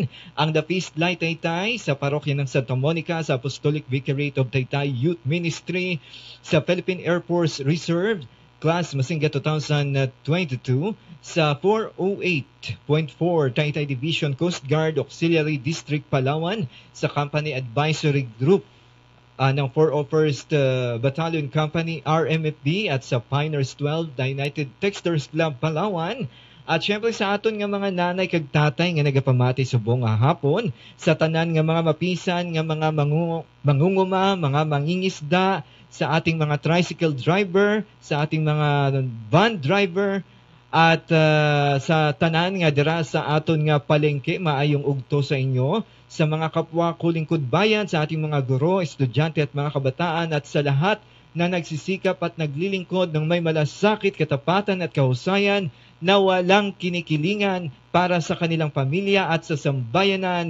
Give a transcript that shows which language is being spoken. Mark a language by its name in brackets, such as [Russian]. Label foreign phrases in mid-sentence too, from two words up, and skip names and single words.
[Filipino] Ang The Feast Light Taytay sa parokya ng Santa Monica, sa Apostolic Vicariate of Taytay Youth Ministry, sa Philippine Air Force Reserve Class Masinga 2022, sa 408.4 Taytay Division Coast Guard Auxiliary District Palawan, sa Company Advisory Group ng 401st Battalion Company RMFB, at sa Pioneers 12 The United Texters Club Palawan. [Hiligaynon] At syempre sa aton nga mga nanay kag tatay nga nagapamati subong hapon, sa tanan nga mga mapisan nga mga [Filipino] mangunguma, mga mangingisda, sa ating mga tricycle driver, sa ating mga van driver, [Hiligaynon] at sa tanan nga dira sa aton nga palengke, maayong ugto sa inyo, [Filipino] sa mga kapwa ko lingkod bayan, sa ating mga guro, estudyante at mga kabataan, at sa lahat na nagsisikap at naglilingkod ng may malasakit, katapatan at kahusayan na walang kinikilingan para sa kanilang pamilya at sa sambayanan.